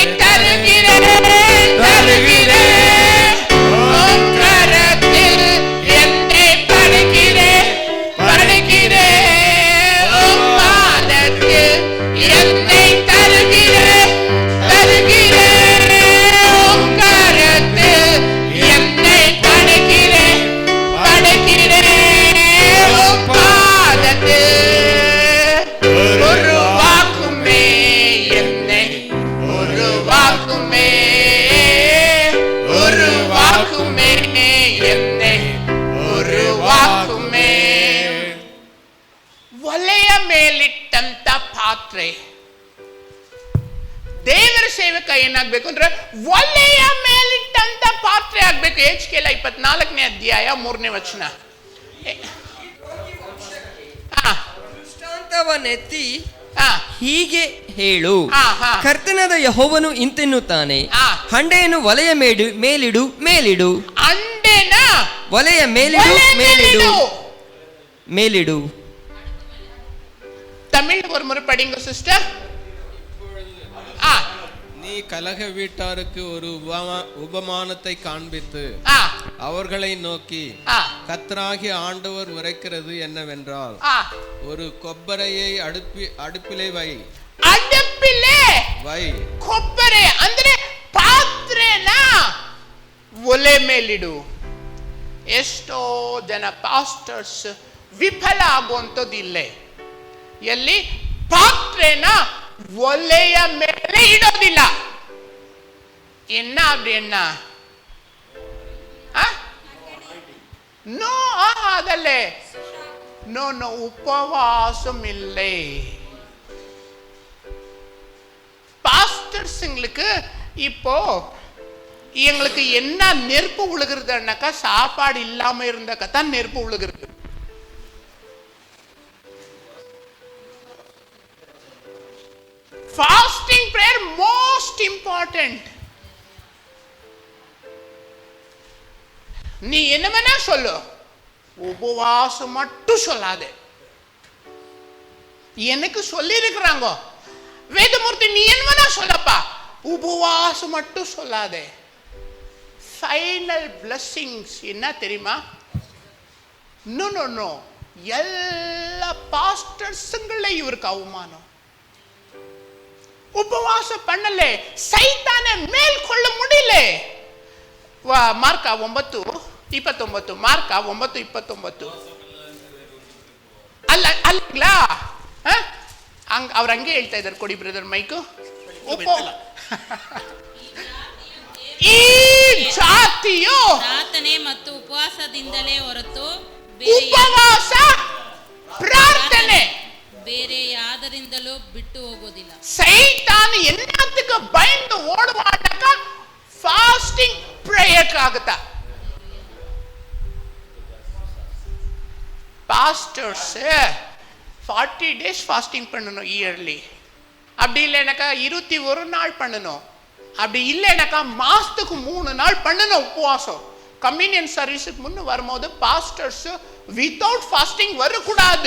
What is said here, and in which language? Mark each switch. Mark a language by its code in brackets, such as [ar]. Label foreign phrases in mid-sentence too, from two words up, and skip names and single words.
[ta] தருகிறேன், தருகிறேன் உம் கரத்தில் என்னை படைக்கிறேன், படைக்கிறேன் உம் பாதத்தில் என்னை தருகிறேன், தருகிறேன் உம் கரத்தில் என்னை படைக்கிறேன், படைக்கிறேன் உம் பாதத்தில். உருவாக்குமே என்னை, உருவாக்குமே, உருவாக்குமே என்னை, ಉರುವಾಕುಮೇ. [kn] ಒಲೆಯ ಮೇಲಿಟ್ಟಂತ ಪಾತ್ರೆ, ದೇವರ ಸೇವಕ ಏನಾಗ್ಬೇಕು ಅಂದ್ರೆ ಒಲೆಯ ಮೇಲಿಟ್ಟಂತ ಪಾತ್ರೆ ಆಗ್ಬೇಕು. ಎಜ್ಕೇಲ 24ನೇ ಅಧ್ಯಾಯ 3ನೇ ವಚನ. ದೃಷ್ಟಾಂತವನ್ನೆತ್ತಿ ಹಾ ಹೀಗೆ ಹೇಳು, ಹಾ. ಕರ್ತನಾದ ಯೆಹೋವನು ಇಂತೆನ್ನುತ್ತಾನೆ, ಹಂಡೆಯನ್ನು ಒಲೆಯ ಮೇಲಿಡು, ಮೇಲಿಡು, ಅಂಡೆನ ಒಲೆಯ ಮೇಲಿಡು, ಮೇಲಿಡು, ಮೇಲಿಡು. [ta] தமிழ் ஒரு முறை படிங்க சிஸ்டர். நீ கலக வீட்டாருக்கு ஒரு உபமானத்தை காண்பித்து அவர்களை நோக்கி, கர்த்தராகிய ஆண்டவர் உரைக்கிறது என்னவென்றால், ஒரு கொப்பரையை அடுப்பிலே வை, அடுப்பிலே வை. [kn] ಕೊಬ್ಬರೆ ಅಂದ್ರೆ ಪಾತ್ರೆನ ಒಲೆ ಮೇಲಿಡು. ಎಷ್ಟೋ ಜನ ಪಾಸ್ಟರ್ಸ್ ವಿಫಲ ಆಗುವಂಥದ್ದಿಲ್ಲೇ. ಎಲ್ಲಿ ಪಾತ್ರೆನ ಒಲೆಯ ಮೇಲೆ ಇಡೋದಿಲ್ಲ. [ta] என்ன அப்படி என்ன? நோ அதல்லே, [en] no no, [ta] உபவாசம் இல்லை. பாஸ்டர்ஸுங்களுக்கு இப்போ எங்களுக்கு என்ன நெருப்பு விழுகிறதுனாக்கா, சாப்பாடு இல்லாம இருந்தாக்கா தான் நெருப்பு விழுகிறது. [en] Fasting prayer most important. [ta] நீ என்ன வேணா சொல்லு, உபவாசம் மட்டும் சொல்லாதே. எனக்கு சொல்லி இருக்கிறாங்க வேதமூர்த்தி, நீ என்ன வேணா சொல்லப்பா, உபவாசம் மட்டும் சொல்லாதே. [en] final blessings [ta] என்ன தெரியுமா? [en] no no no, [ta] எல்லா பாஸ்டர்ஸுங்களே இவருக்கு அவமானம். உபவாசம் பண்ணல, சைத்தானை மேல்கொள்ள முடியல. [kn] ಮಾರ್ಕ 9:29, ಮಾರ್ಕ 9:29 ಅಲ್ಲ ಅವ್ರು ಹಂಗೆ ಹೇಳ್ತಾ ಇದ್ದಾರೆ. ಕೊಡಿ [en] brother mic. [kn] ಈ ಜಾತಿಯು ಪ್ರಾರ್ಥನೆ ಮತ್ತು ಉಪವಾಸದಿಂದಲೇ ಹೊರತು ಉಪವಾಸ ಪ್ರಾರ್ಥನೆ ಬೇರೆ ಯಾದರಿಂದಲೂ ಬಿಟ್ಟು ಹೋಗೋದಿಲ್ಲ. ಸೈತಾನ ಎಲ್ಲದಕ್ಕೆ பயந்து ಓಡುವಾಡಕ [en] fasting prayer [kn] ಆಗುತ್ತಾ? [ta] பாஸ்டர்ஸ் 40 [en] days fasting [ta] பண்ணணும் இயர்லி. அப்படி இல்லைனாக்கா 21 நாள் பண்ணணும். அப்படி இல்லைனாக்கா மாசத்துக்கு 3 நாள் பண்ணணும் உபவாசம். [en] communion serviceக்கு [ta] முன்ன வரும்போது [en] pastors without fasting [ta] வரக்கூடாது.